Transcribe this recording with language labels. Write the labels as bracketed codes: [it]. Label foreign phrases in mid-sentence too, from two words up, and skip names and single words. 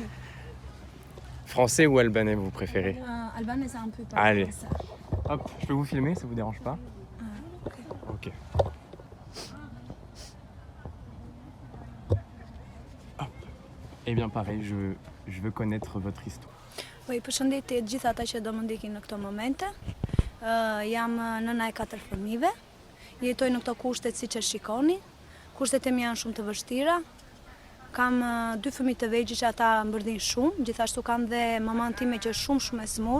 [fr] Français ou albanais vous préférez? Albanais, c'est un peu pas. Allez. Hop, je peux vous filmer, ça vous dérange pas? Ok. Hop. Eh bien pareil, je veux connaître votre histoire. Oui, [sq] përshëndetje të gjithë ata që do më ndiqin në këto momente. Jam nëna e 4 fëmijëve. Jetoj në këto kushtet siç e shikoni. Kushtet e mia janë shumë të vështira. Kam 2 fëmijë të vegjël që ata mbërdhin shumë, gjithashtu kam dhe maman time që është shumë e smur.